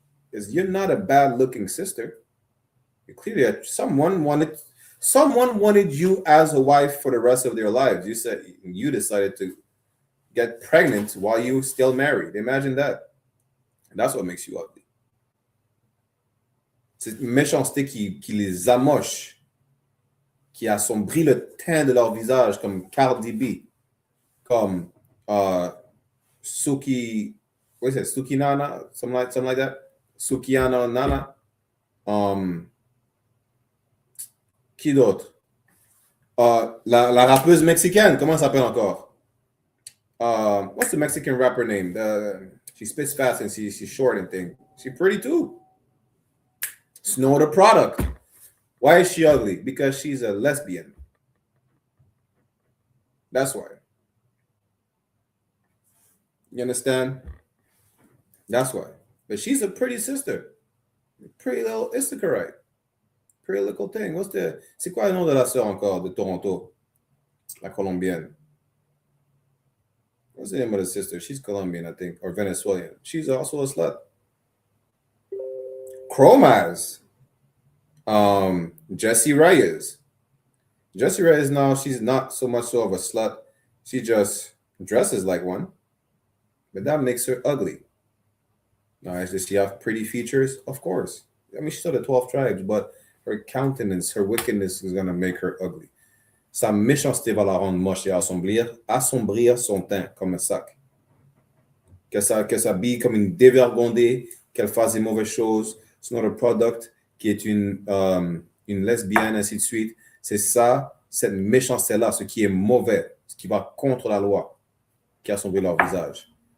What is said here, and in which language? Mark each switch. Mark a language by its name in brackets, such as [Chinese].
[English] Because you're not a bad-looking sister. You're clearly someone wanted you as a wife for the rest of their lives. You decided to get pregnant while you were still married. Imagine that. And that's what makes you ugly. [French] C'est une méchanceté qui les amoche, qui assombrit le teint de leur visage, comme Cardi B, comme Suki, [English] what is it, [French] Suki Nana, something like that, Sukiana Nana, qui d'autre? La rappeuse mexicaine, comment ça s'appelle encore? [English] What's the Mexican rapper name? She spits fast and she's short and thing. She's pretty too. Snow the Product. Why is she ugly? Because she's a lesbian. That's why. You understand? That's why. But she's a pretty sister. Pretty little Issacharite. Pretty little thing. [French] C'est quoi le nom de la sœur encore de Toronto? La Colombienne. [English] What's the name of the sister? She's Colombian, I think, or Venezuelan. She's also a slut. Chromaz. Jessie Reyes. Jessie Reyes now, she's not so much so of a slut. She just dresses like one. But that makes her ugly. Now, does she have pretty features? Of course. I mean, she's still the 12 tribes, but her countenance, her wickedness is going to make her ugly. [French] Sa méchanceté va la rendre moche et assombrir son teint comme un sac. Que s'habille comme une dévergondée qu'elle fasse des mauvaises choses, son autre product qui est une lesbienne, ainsi de suite. C'est ça, cette méchanceté-là, ce qui est mauvais, ce qui va contre la loi, qui a sombré leur visage.